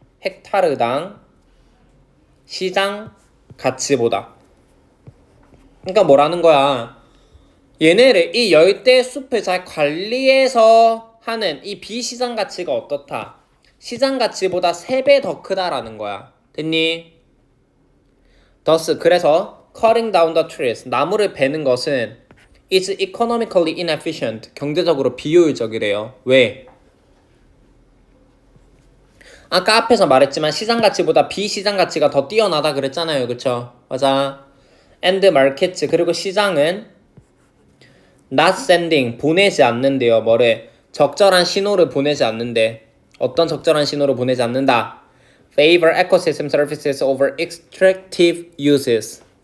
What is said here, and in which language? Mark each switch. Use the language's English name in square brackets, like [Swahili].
[Korean] 헥타르당 시장 가치보다. 그러니까 뭐라는 거야? 얘네를 이 열대 숲을 잘 관리해서 하는 이 비시장 가치가 어떻다? 시장 가치보다 3배 더 크다라는 거야. 됐니? [English] Thus, [Korean] 그래서 [English] cutting down the trees, [Korean] 나무를 베는 것은 [English] is economically inefficient, [Korean] 경제적으로 비효율적이래요. 왜? 아까 앞에서 말했지만 시장 가치보다 비시장 가치가 더 뛰어나다 그랬잖아요. 그쵸? 맞아. [English] And markets, [Korean] 그리고 시장은 [English] not sending, [Korean] 보내지 않는데요. 뭐래? 적절한 신호를 보내지 않는데. 어떤 적절한 신호를 보내지 않는다? [English] Favor ecosystem services over extractive uses.